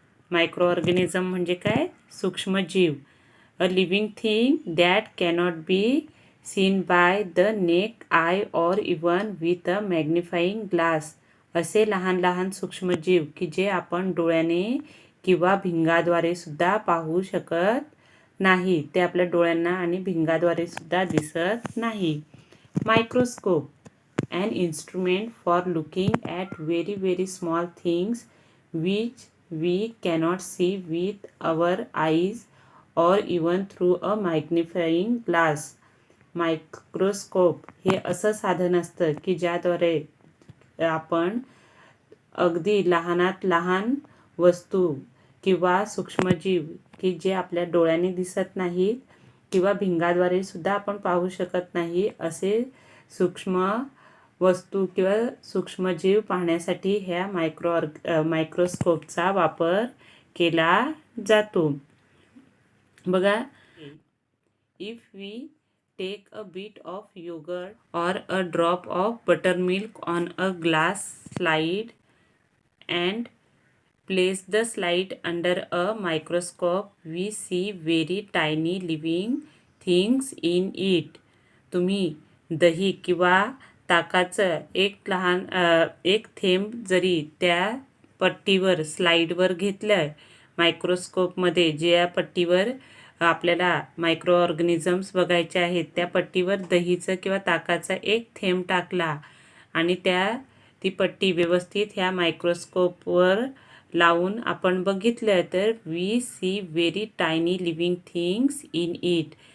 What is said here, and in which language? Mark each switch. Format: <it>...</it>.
<mr>Micro organism म्हणजे काय? सूक्ष्म जीव.</mr> <en>A living thing that cannot be seen by the naked eye or even with a magnifying glass.</en> <mr>असे लहान सूक्ष्म जीव की जे आपण डोळ्याने किंवा भिंगाद्वारे सुद्धा पाहू शकत नाही. ते आपल्या डोळ्यांना आणि भिंगाद्वारे सुद्धा दिसत नाही.</mr> <en>Microscope, an instrument for looking at very very small things which we cannot see with our eyes or even through a magnifying glass.</en> <mr>Microscope हे असं साधन असतं की ज्याद्वारे आपण अगदी लहानात लहान वस्तू किंवा सूक्ष्मजीव की जे आपल्या डोळ्याने दिसत नाहीत किंवा भिंगाद्वारे सुद्धा आपण पाहू शकत नाही असे सूक्ष्म वस्तू किंवा सूक्ष्मजीव पाहण्यासाठी ह्या मायक्रोस्कोपचा वापर केला जातो.</mr> <en>बघा, if we take a bit of yogurt or a drop of buttermilk on a glass slide and place the slide under a microscope. We see very tiny living things in it.</en> <mr>तुम्ही दही किंवा ताकाचं एक थेंब जरी त्या पट्टीवर स्लाईडवर घेतलं मायक्रोस्कोपमध्ये, ज्या पट्टीवर आपल्याला मायक्रो ऑर्गॅनिझम्स बघायचे आहेत त्या पट्टीवर दहीचं किंवा ताकाचा एक थेंब टाकला आणि ती पट्टी व्यवस्थित ह्या मायक्रोस्कोपवर लावून आपण बघितलं तर</mr> <en>We see very tiny living things in it.</en>